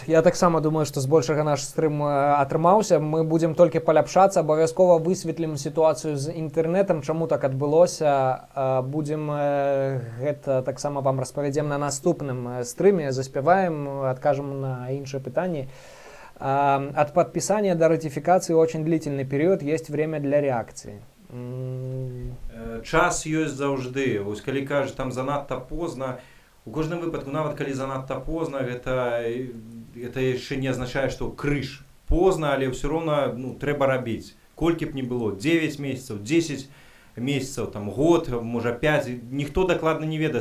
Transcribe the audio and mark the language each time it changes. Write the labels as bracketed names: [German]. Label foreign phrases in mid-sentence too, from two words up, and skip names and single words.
[Belarusian] Я таксама думаю, што збольшага наш стрым атрымаўся. Мы будзем толькі паляпшацца, абавязкова высветлім сітуацыю з інтэрнэтам, чаму так адбылося. Будзем гэта таксама вам распавядзем на наступным стрыме, заспяваем, адкажам на іншыя пытанні. [Russian] От подписания до ратификации очень длительный период, есть время для реакции. [Belarusian] Час ёсць заўжды. Вось калі кажа, там занадта позна, у кожным выпадку, нават калі занадта позна, гэта яшчэ не азначае, што крыж позна, але ўсё роўна трэба рабіць. Колькі б не было, 9 месяцаў, 10 месяцаў, там, год, можа 5, ніхто дакладна не ведае.